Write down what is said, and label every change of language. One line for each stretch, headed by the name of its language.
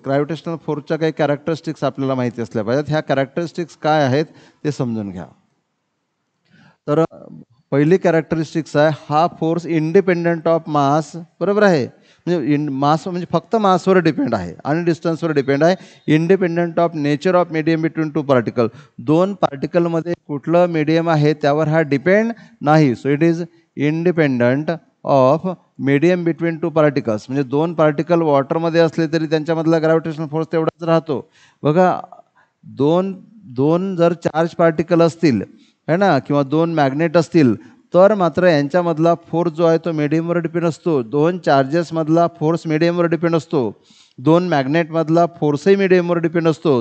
Marathi: Gravitational फोर्सच्या काही characteristics आपल्याला माहिती असल्या पाहिजेत. ह्या कॅरेक्टरिस्टिक्स काय आहेत ते समजून घ्या. तर पहिली कॅरेक्टरिस्टिक्स आहे, हा फोर्स
English: Independent of mass.
Marathi: बरोबर आहे, म्हणजे मास म्हणजे फक्त मासवर डिपेंड आहे आणि डिस्टन्सवर डिपेंड आहे.
English: Independent of nature of medium between two particle.
Marathi: दोन पार्टिकलमध्ये कुठलं मीडियम आहे त्यावर हा डिपेंड नाही.
English: So it is independent of medium between two particles.
Marathi: म्हणजे दोन पार्टिकल वॉटरमध्ये असले तरी त्यांच्यामधला ग्रॅव्हिटेशनल फोर्स तेवढाच राहतो. बघा, दोन जर चार्ज पार्टिकल असतील है ना, किंवा दोन मॅग्नेट असतील तर मात्र यांच्यामधला फोर्स जो आहे तो मीडियमवर डिपेंड असतो. दोन चार्जेसमधला फोर्स मीडियमवर डिपेंड असतो. दोन मॅग्नेटमधला फोर्सही मीडियमवर डिपेंड असतो.